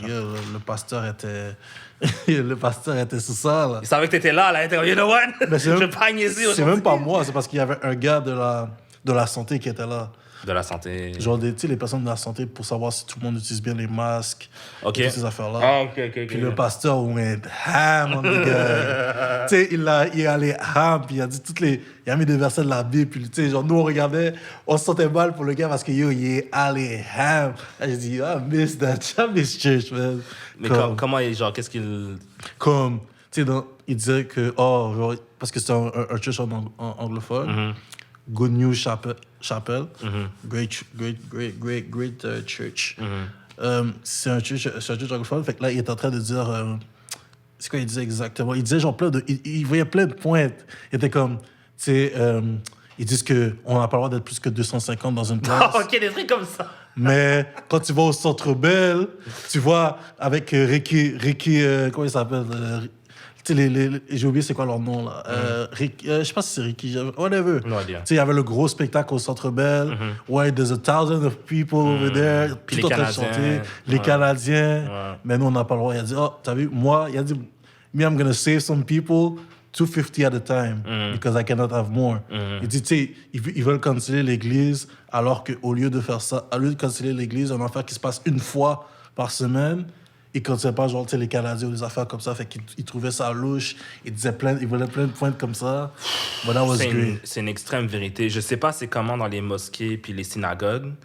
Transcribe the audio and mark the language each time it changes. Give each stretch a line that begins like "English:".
French: Le pasteur était... le pasteur était sous ça, là. Il savait que t'étais là, il était comme,
English: you know what?
French: Mais Je vais pas niaiser aujourd'hui. C'est même pas moi, c'est parce qu'il y avait un gars de la santé qui était là. De la santé. Genre, tu sais, les personnes de la santé pour savoir si tout le monde utilise bien les masques. OK. Et toutes ces affaires-là. Ah, OK. Puis le pasteur
English: went ham on the guy.
French: Tu sais, il est allé ham, puis il a dit il a mis des versets de la Bible, puis tu sais, genre, nous, on regardait, on se sentait mal pour le gars parce que, il est allé ham. Là, j'ai dit,
English: I miss that, I miss church, man.
French: Mais comment, genre, qu'est-ce qu'il... Comme, tu sais, il disait que, genre, parce que c'est un church en anglophone, Good News Chapel,
English: great church.
French: C'est un church anglophone. Fait que là, il est en train de dire... c'est quoi il disait exactement? Il disait genre il voyait plein de pointes. Il était comme... Tu sais, ils disent qu'on n'a pas le droit d'être plus que 250 dans une classe. OK, des trucs comme ça. Mais quand tu vas au Centre Bell, tu vois, avec Ricky comment il s'appelle? Tu sais, j'ai oublié c'est quoi leur nom, là. Je sais pas si c'est Ricky, whatever.
English: No idea.
French: Tu sais, il y avait le gros spectacle au Centre Bell.
English: Ouais, there's 1,000 of people over there.
French: Puis Tout les en train de Canadiens. chanter. Les Canadiens. Ouais. Mais nous, on n'a pas le droit. Il a dit, t'as vu, moi, il a dit, me,
English: I'm gonna save some people. 250 at a time, because I cannot have more.
French: Il dit, tu sais, ils veulent canceller l'église, alors qu'au lieu de faire ça, au lieu de canceller l'église, un affaire qui se passe une fois par semaine, ils ne cancellaient pas, genre, tu sais, les Canadiens ou des affaires comme ça, fait qu'ils trouvaient ça louche, ils voulaient plein de points comme ça.
English: But that was great.
French: C'est une extrême vérité. Je sais pas c'est comment dans les mosquées puis les synagogues,